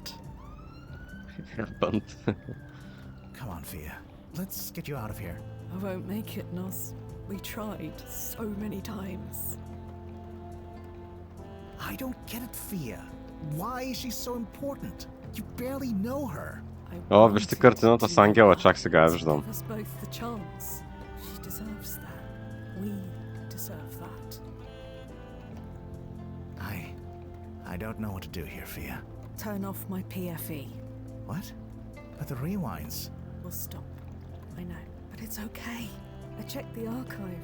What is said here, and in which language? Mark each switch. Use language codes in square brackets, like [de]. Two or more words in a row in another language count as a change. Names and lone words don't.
[en] Happened. Come on, Fia. Let's get you out of here. I won't make it, Nos. We tried so many times. I don't get it, Fia. Why is she so important? You barely know her. [bg] О, вижте картината с ангела, чак сега я виждам. [en] Give us both the chance. She deserves that. We deserve that. I don't know what to do here, Fia. Turn off my PFE. What? But the rewinds. We'll stop. I know. But it's okay. I checked the archive.